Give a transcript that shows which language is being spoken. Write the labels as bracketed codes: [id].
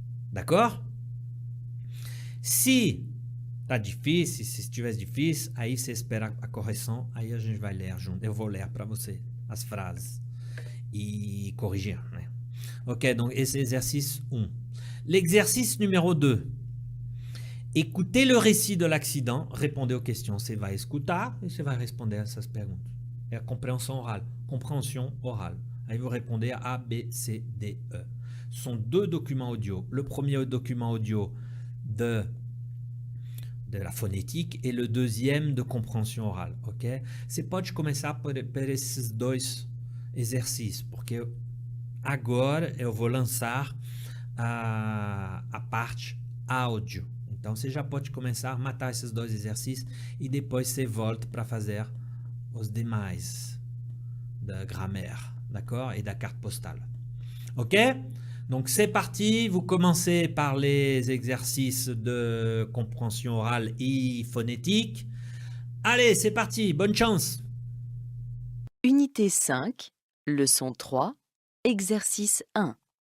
[pt] D'accord? Se tá difícil, se estiver difícil, aí você espera a correção, aí a gente vai ler junto. Eu vou ler para você as frases e corrigir, né? [fr] Ok, donc esse exercice 1. L'exercice numéro 2. Écoutez le récit de l'accident, répondez aux questions. [pt] Você vai escutar e você vai responder a essas perguntas. É a compreensão orale. [fr] Aí vous répondez à A, B, C, D, E. Ce sont deux documents audio. Le premier document audio de la phonétique et le deuxième de compréhension orale, ok? [pt] Você pode começar por esses dois exercícios, porque agora eu vou lançar a parte áudio. Então você já pode começar a matar esses dois exercícios e depois você volta para fazer os demais da grammaire, d'accord? [fr] Et da carte postale. Ok? Donc c'est parti, vous commencez par les exercices de compréhension orale et phonétique. Allez, c'est parti, bonne chance. Unité 5, leçon 3, exercice 1.